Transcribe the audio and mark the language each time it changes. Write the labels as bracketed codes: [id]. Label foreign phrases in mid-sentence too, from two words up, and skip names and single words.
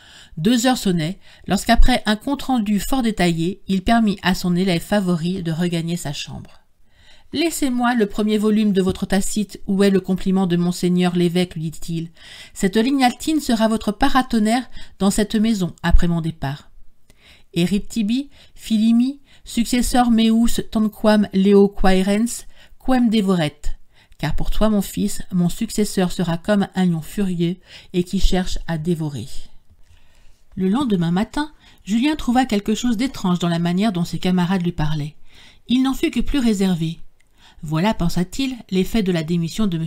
[fr] 2 heures sonnaient, lorsqu'après un compte-rendu fort détaillé, il permit à son élève favori de regagner sa chambre. « Laissez-moi le premier volume de votre Tacite, où est le compliment de Monseigneur l'évêque, lui dit-il. Cette ligne latine sera votre paratonnerre dans cette maison après mon départ. [la] Erit tibi, filimi, successor meus tanquam leo quaerens, quem devoret. [fr] Car pour toi, mon fils, mon successeur sera comme un lion furieux et qui cherche à dévorer. » Le lendemain matin, Julien trouva quelque chose d'étrange dans la manière dont ses camarades lui parlaient. Il n'en fut que plus réservé. Voilà, pensa-t-il, l'effet de la démission de M.